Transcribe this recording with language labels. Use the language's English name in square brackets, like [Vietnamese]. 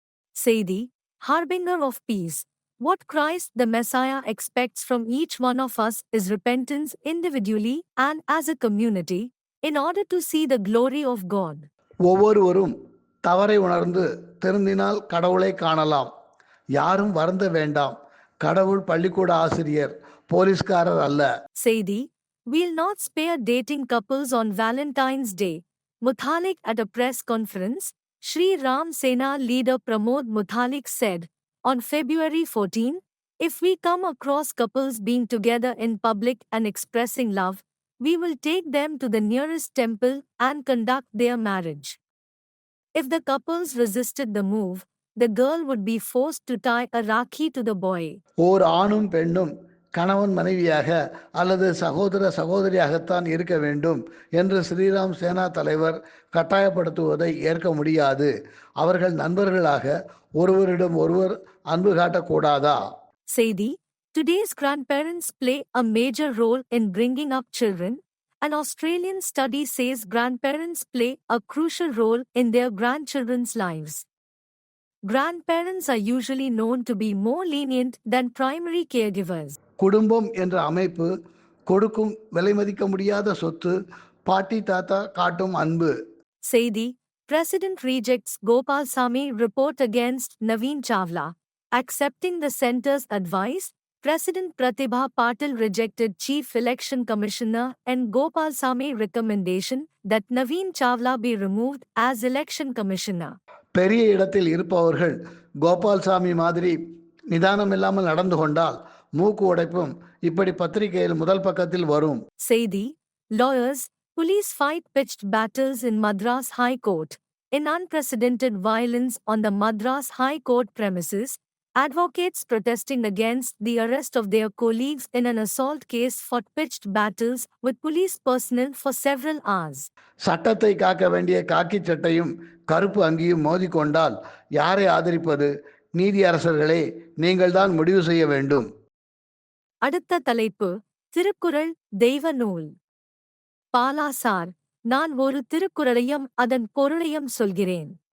[English] செய்தி: Harbinger of peace. What Christ the Messiah expects from each one of us is repentance individually and as a community, in order to see the glory of God. [Tamil] ஒவ்வொருவரும் தவறை உணர்ந்து திருந்தினால் கடவுளை காணலாம். யாரும் வருந்த வேண்டாம். கடவுள் பள்ளிக்கூட ஆசிரியர், போலீஸ்காரர் அல்ல. [English] செய்தி: We'll not spare dating couples on Valentine's Day. Muthalik at a press conference, Sri Ram Sena leader Pramod Muthalik said, on February 14, if we come across couples being together in public and expressing love, we will take them to the nearest temple and conduct their marriage. If the couples resisted the move, the girl would be forced to tie a rakhi to the boy. [Tamil] ஓர் ஆணும் பெண்ணும் கணவன் மனைவியாக அல்லது சகோதர சகோதரியாகத்தான் இருக்க வேண்டும் என்று ஸ்ரீராம் சேனா தலைவர் கட்டாயப்படுத்துவதை ஏற்க முடியாது. அவர்கள் நண்பர்களாக ஒருவரிடம் ஒருவர் அன்பு காட்டக்கூடாதா? [English] செய்தி: Today's grandparents play a major role in bringing up children. An Australian study says grandparents play a crucial role in their grandchildren's lives. Grandparents are usually known to be more lenient than primary caregivers. [Tamil] குடும்பம் என்ற அமைப்பு கொடுக்கும் விலைமதிக்க முடியாத சொத்து. பாட்டி தாத்தா காட்டும் அன்பு. [English] செய்தி: President rejects Gopalsamy report against Naveen Chawla. Accepting the centre's advice, President Pratibha Patil rejected Chief Election Commissioner and Gopalsamy recommendation that Naveen Chawla be removed as Election Commissioner. [Tamil] பெரிய இடத்தில் இருப்பவர்கள் கோபால்சாமி மாதிரி நிதானம் இல்லாமல் நடந்து கொண்டால் மூக்கு உடைப்பும் இப்படி பத்திரிகையில் முதல் பக்கத்தில் வரும். [English] செய்தி: Lawyers, police fight pitched battles in Madras High Court. In unprecedented violence on the Madras High Court premises, advocates protesting against the arrest of their colleagues in an assault case fought pitched battles with police personnel for several hours. [Tamil] சட்டத்தை காக்க வேண்டிய காக்கி சட்டையும் கருப்பு அங்கியும் மோதிக்கொண்டால் யாரை ஆதரிப்பது? நீதியரசர்களே, நீங்கள்தான் முடிவு செய்ய வேண்டும். அடுத்த தலைப்பு: திருக்குறள் தெய்வ நூல். பாலா சார், நான் ஒரு திருக்குறளையும் அதன் பொருளையும் சொல்கிறேன்.